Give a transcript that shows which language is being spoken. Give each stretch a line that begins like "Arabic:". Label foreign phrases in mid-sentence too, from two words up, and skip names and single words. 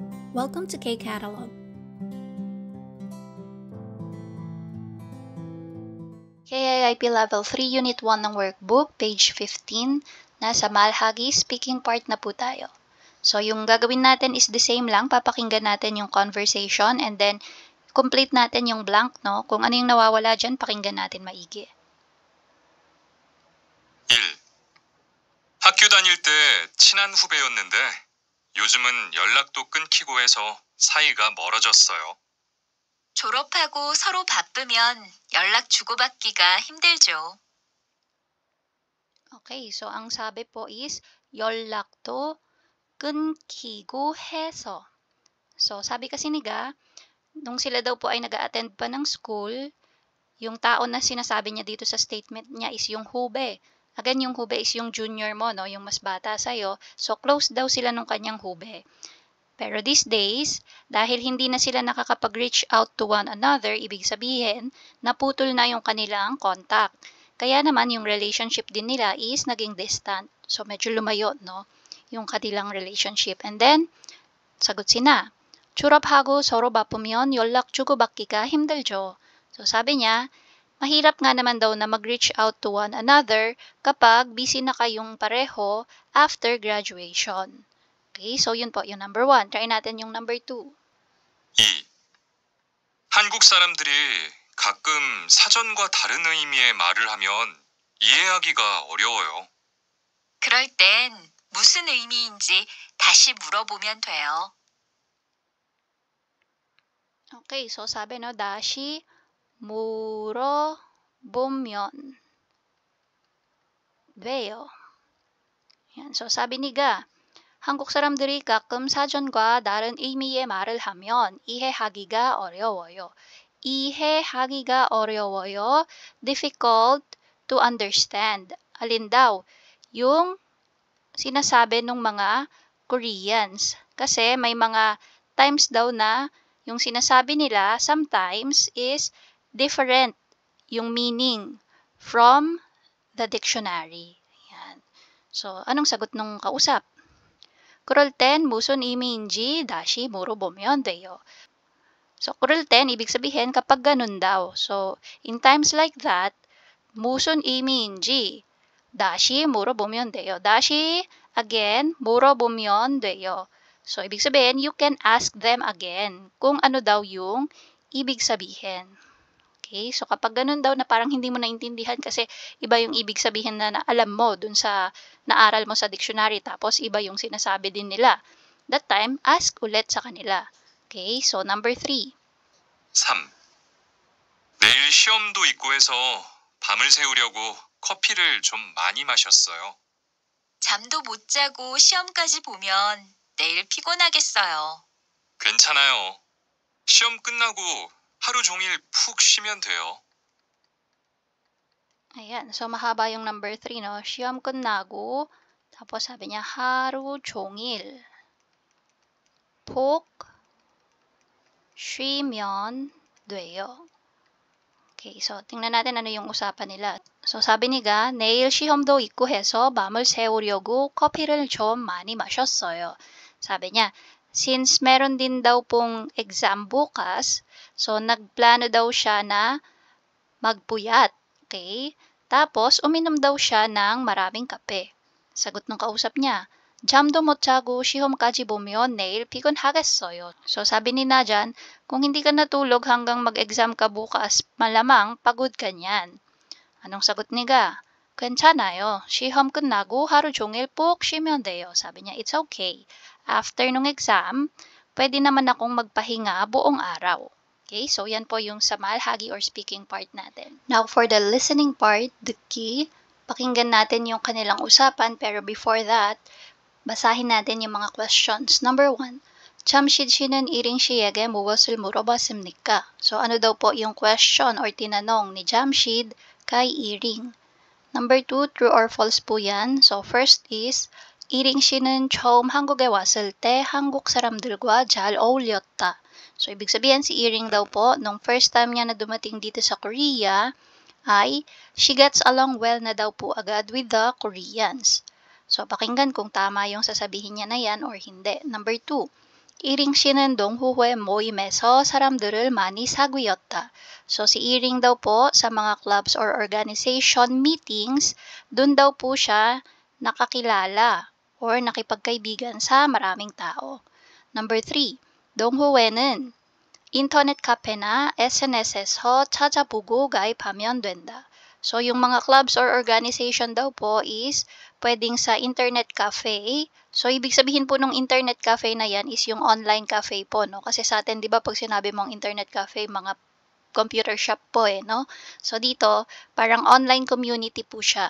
English: Welcome to K-Catalog.
Filipino: KIIP Level 3 Unit 1 ng workbook, page 15, nasa Malhagi
English: speaking part
Filipino: na po tayo. So, yung gagawin natin is
English: the same
Filipino: lang. Papakinggan natin yung conversation
English: and then complete
Filipino: natin yung blank, no? Kung ano yung nawawala dyan, pakinggan natin maigi. 1.
Korean: 학교 다닐 때 친한 후배였는데 요즘은 연락도 끊기고 해서 사이가 멀어졌어요. 졸업하고 서로 바쁘면 연락 주고받기가 힘들죠.
Filipino: Okay, so ang sabi po is
Korean: 연락도 끊기고 해서.
Filipino: So, sabi kasi ni Ga, nung sila daw po ay nag-a-attend pa ng school, yung tao na sinasabi niya dito sa statement niya is yung hube. Again, yung hube is yung junior mo, no? Yung mas bata sa'yo. So, close daw sila nung kanyang hube. Pero
English: these days,
Filipino: dahil hindi na sila nakakapag-
English: reach out to one another,
Filipino: ibig sabihin, naputol na yung kanilang contact. Kaya naman, yung relationship din nila is naging distant. So, medyo lumayo, no? Yung kanilang relationship. And then, sagot sina.
Korean: 졸업하고 서로 바쁘면 연락 주고받기가 힘들죠.
Filipino: So, sabi niya, mahirap nga naman daw na mag-
English: reach out to one another
Filipino: kapag busy na kayong pareho
English: after graduation.
Filipino: Okay, so yun po, yung number 1. Try natin yung number 2. 2.
Korean: 한국 사람들이 가끔 사전과 다른 의미의 말을 하면 이해하기가 어려워요. 그럴 땐 무슨 의미인지 다시 물어보면 돼요.
Filipino: Okay, so sabi no,
Korean: 다시 물어보면 돼요.
Filipino: Yan, so sabi ni Ga,
Korean: 한국 사람들이 가끔 사전과 다른 의미의 말을 하면 이해하기가 어려워요. 이해하기가 어려워요.
English: Difficult to understand.
Filipino: Alin daw? Yung sinasabi ng mga Koreans. Kasi may mga times daw na yung sinasabi nila sometimes
English: is different
Filipino: yung
English: meaning from the dictionary.
Filipino: Yan. So, anong sagot nung kausap?
Korean: 그럴 땐 무슨 의미인지 다시 물어보면 돼요.
Filipino: So,
Korean: 그럴 땐
Filipino: ibig sabihin kapag ganun daw.
English: So, in times like that,
Korean: 무슨 의미인지 다시 물어보면 돼요. 다시, again, 물어보면 돼요.
Filipino: So, ibig sabihin,
English: you can ask them again
Filipino: kung ano daw yung ibig sabihin. Okay? So, kapag ganun daw na parang hindi mo naintindihan kasi iba yung ibig sabihin na alam mo dun sa naaral mo sa dictionary tapos iba yung sinasabi din nila.
English: That time, ask
Filipino: ulit sa kanila. Okay?
English: So, number 3.
Filipino: 3.
Korean: 내일 시험도 있고 해서 밤을 새우려고 커피를 좀 많이 마셨어요. 잠도 못 자고 시험까지 보면 내일 피곤하겠어요. 괜찮아요. 시험 끝나고 하루 종일 푹 쉬면 돼요.
Filipino: Ayan. So, mahaba yung number 3, no?
Korean: 시험 끝나고,
Filipino: tapos sabi niya,
Korean: 하루 종일 푹 쉬면 돼요.
Filipino: Okay, so tingnan natin ano yung usapan nila. So, sabi ni Ga,
Korean: 내일 시험도 있고 해서 밤을 새우려고 커피를 좀 많이 마셨어요.
Filipino: Sabi niya, since meron din daw pong exam bukas, so nagplano daw siya na magpuyat. Okay? Tapos, uminom daw siya ng maraming kape. Sagot ng kausap niya,
Korean: 잠도 못 자고 시험까지 보면 내일 피곤하겠어요.
Filipino: So, sabi ni Najan, kung hindi ka natulog hanggang mag-exam ka bukas, malamang pagod ka niyan. Anong sagot ni Ga? 괜찮아요.
Korean: 시험 끝나고 하루 종일 푹 쉬면 돼요.
Filipino: Sabi niya,
English: it's okay.
Filipino: After nung exam, pwede naman akong magpahinga buong araw. Okay, so yan po yung sa malhagi or speaking part natin.
English: Now, for the listening part, the key,
Filipino: pakinggan natin yung kanilang usapan, pero
English: before that,
Filipino: basahin natin yung mga questions.
English: Number 1,
Korean: 잠실 씨는 이링 씨에게 무엇을 물어봤습니까?
Filipino: So, ano daw po yung question or tinanong ni Jamshid kay Iring? Number 2,
English: true or false
Filipino: po yan.
English: So, first is,
Korean: 이링 씨는 처음 한국에 왔을 때 한국 사람들과 잘 어울렸다.
Filipino: So, ibig sabihin si Iring daw po, nung
English: first time
Filipino: niya na dumating dito sa Korea, ay
English: she gets along well
Filipino: na daw po agad
English: with the Koreans.
Filipino: So, pakinggan kung tama yung sasabihin niya na yan or hindi. Number 2,
Korean: 이링 씨는 동호회 모임에서 사람들을 많이 사귀었다.
Filipino: So, si Iring daw po sa mga clubs or
English: organization meetings,
Filipino: dun daw po siya nakakilala or nakipagkaibigan sa maraming tao. Number 3,
Korean: 동호회는 인터넷 카페나 SNS에서 찾아보고 가입하면 된다.
Filipino: So, yung mga clubs or organization daw po is pwedeng sa
English: internet cafe.
Filipino: So, ibig sabihin po ng
English: internet cafe
Filipino: na yan is yung
English: online cafe
Filipino: po, no? Kasi sa atin, di ba, pag sinabi mong
English: internet cafe,
Filipino: mga
English: computer shop
Filipino: po no? So, dito, parang
English: online community
Filipino: po siya.